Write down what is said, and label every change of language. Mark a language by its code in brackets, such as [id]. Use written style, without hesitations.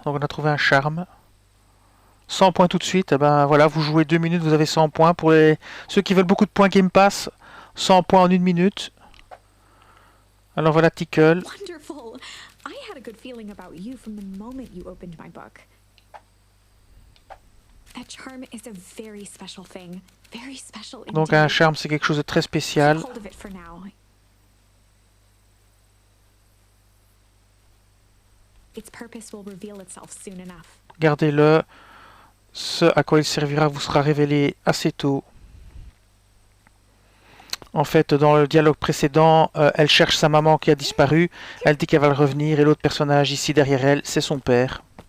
[fr] Donc on a trouvé un charme. 100 points tout de suite. Et ben voilà, vous jouez 2 minutes, vous avez 100 points. Pour ceux qui veulent beaucoup de points Game Pass, 100 points en 1 minute. Alors voilà Tickle. [en] Wonderful! I had a good feeling about you from the moment you opened my book. That charm is a very special thing. Very special indeed. [fr] Donc un charme c'est quelque chose de très spécial. [en] Keep hold of it for now. Its purpose will reveal itself soon enough. [fr] Gardez-le. Ce à quoi il servira vous sera révélé assez tôt. En fait, dans le dialogue précédent, elle cherche sa maman qui a disparu. Elle dit qu'elle va le revenir. Et l'autre personnage ici derrière elle, c'est son père.